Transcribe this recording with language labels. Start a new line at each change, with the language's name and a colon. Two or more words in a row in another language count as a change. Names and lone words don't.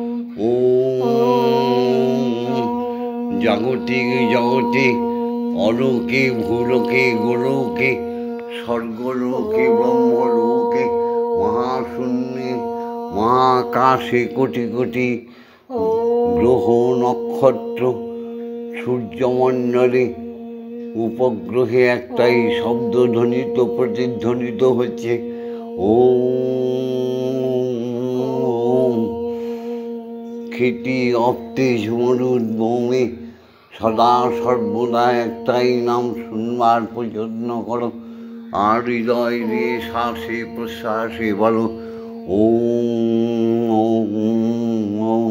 Sanskrit: ओम जागतिक जगते अलौके भूलोके गोलोके स्वर्गलोके ब्रह्मलोके महाशून्ये महाकाशे कोटि कोटि ग्रह नक्षत्र सूर्यमंडले
Bangla: উপগ্রহে একটাই শব্দ ধ্বনিত প্রতিধ্বনিত হচ্ছে। ওম খ্যাতি অপ্তেজ মরুদ ভূমি সদা সর্বদা একটাই নাম শুনবার প্রযত্ন করো, আর হৃদয় দিয়ে শ্বাসে প্রশ্বাসে বলো ওম ওম ওম।